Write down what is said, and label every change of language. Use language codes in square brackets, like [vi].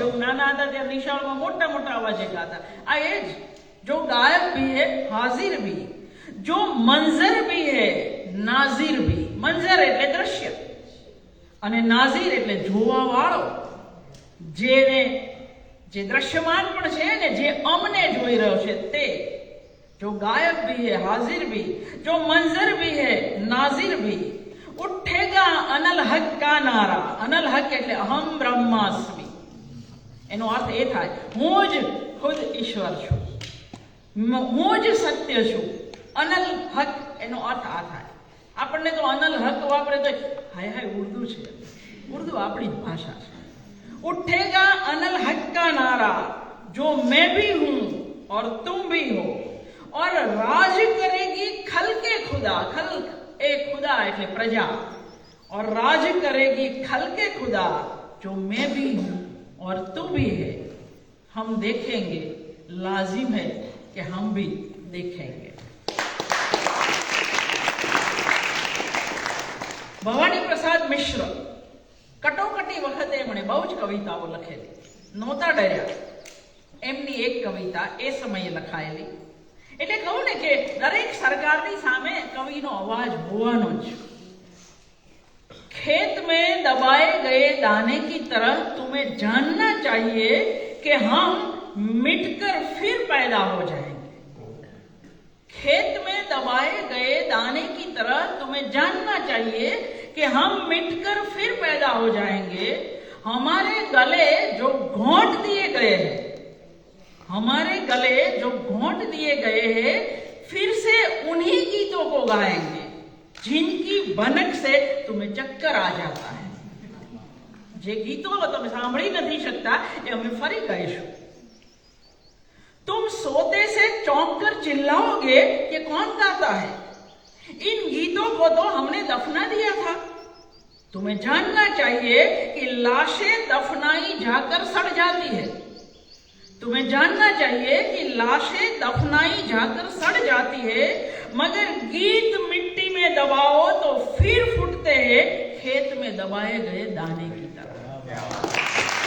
[gu] એવું નાના હતા ત્યારે નિશાળમાં મોટા મોટા અવાજે ગાતા. આ એ જ, [hi] જો ગાયબ ભી હે હાજિર ભી, જો મંઝર ભી હે નાઝિર ભી. [gu] મંઝર એટલે દ્રશ્ય, અને નાઝિર એટલે જોવા વાળો. જે દ્રશ્યમાન પણ છે ને, જે અમને જોઈ રહ્યો છે તે. [hi] जो गायब भी है हाजिर भी, जो मंजर भी है नाजिर भी. उठेगा अनल हक का नारा. [gu] अनल हक એટલે અહમ બ્રહ્માસ્મિ. એનો અર્થ એ થાય, હું જ ખુદ ઈશ્વર છું, હું જ સત્ય છું. અનલ હક એનો અર્થ આ થાય. આપણને તો અનલ હક વાપરે તો હાય હાય ઉર્દુ છે. ઉર્દુ આપણી જ ભાષા છે. [hi] उठेगा अनल हक का नारा, जो मैं भी हूं और तुम भी हो, और राज करेगी खल के खुदा. खल ए खुदा [gu] એટલે પ્રજા. [hi] और राज करेगी खल के खुदा, जो मैं भी हूं और तू भी है, हम देखेंगे. लाजिम है कि हम भी देखेंगे. [gu] ભવાની પ્રસાદ મિશ્ર કટોકટી વખતે એમણે બહુ જ કવિતાઓ લખેલી, નહોતા ડર્યા. એમની એક કવિતા એ સમયે લખાયેલી. એટલે કહું ને કે દરેક સરકારની સામે કવિનો અવાજ હોવાનો જ. [hi] खेत में दबाए गए दाने की तरह तुम्हें जानना चाहिए कि हम मिटकर फिर पैदा हो जाएंगे. खेत में दबाए गए दाने की तरह तुम्हें जानना चाहिए कि हम मिटकर फिर पैदा हो जाएंगे. हमारे गले जो घोंट दिए गए हैं, हमारे गले जो घोंट दिए गए हैं, फिर से उन्हीं गीतों को गाएंगे जिनकी भनक से तुम्हें चक्कर आ जाता है. [gu] જે ગીતો તમે સાંભળી નથી શકતા એ અમે ફરી ગાઈશું. [hi] तुम सोते से चौंक कर चिल्लाओगे कि कौन गाता है. इन गीतों को तो हमने दफना दिया था. तुम्हें जानना चाहिए कि लाशें दफनाई जाकर सड़ जाती है. तुम्हें जानना चाहिए कि लाशें दफनाई जाकर सड़ जाती है, मगर गीत मिट्टी में दबाओ तो फिर फूटते हैं खेत में दबाए गए दाने की तरह.